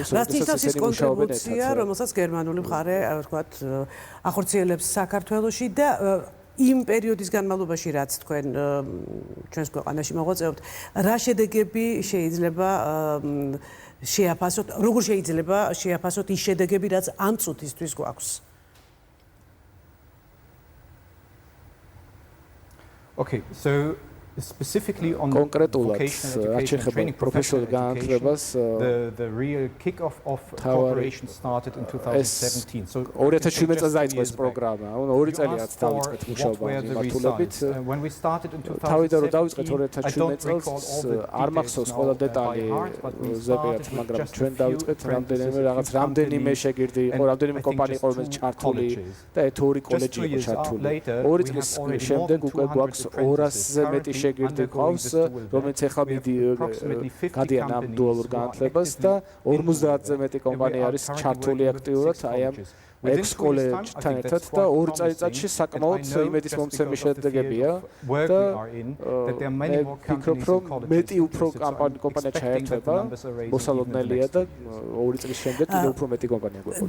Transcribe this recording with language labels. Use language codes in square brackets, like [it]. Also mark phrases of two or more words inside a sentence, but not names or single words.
[ka] როდესაც ისინი მუშაობენ ერთად. რომელსაც გერმანული მხარე ვთქვათ ახორციელებს საქართველოში და იმ პერიოდის განმავლობაში რაც თქვენ ჩვენს ქვეყანაში მოღვაწეობთ, რა შედეგები შეიძლება შეაფასოთ, როგორ შეიძლება შეაფასოთ ის შედეგები, რაც ამ წუთისთვის გვაქვს? [en] Okay, so specifically on [ka] კონკრეტულად რაც შეეხება პროფესიულ განათლებას [en] the real kick off of cooperation started in 2017. So [ka] 2017 წელს დაიწყო ეს პროგრამა. ანუ 2 წელიწად დავიწყეთ მუშაობა მიმართულებით. [en] When we started in 2017, [ka] თავიდან რომ დავიწყეთ 2017 წელს არ მახსოვს ყველა დეტალი ზებიათ, მაგრამ ჩვენ დავიწყეთ რამდენიმე შეგირდი იყო, რამდენიმე კომპანია იყო მის ჩართული და ეთური კოლეჯი იყო ჩართული. 2 წლის შემდეგ უკვე გვაქვს 200-ზე მეტი შეგირდი ყავს, რომელიც ახლა გადიან ამ დუალურ განათლებას და 50-ზე მეტი კომპანია არის ჩართული აქტიურად აი ამ ექს-კოლეჯთან ერთად და 2 წელიწადში საკმაოდ იმედის მომცემი შედეგებია და მე ვფიქრობ, რომ მეტი უფრო კომპანია ჩაერთვება, მოსალოდნელია და 2 წლის შემდეგ კიდევ უფრო მეტი კომპანია გვეყოლა.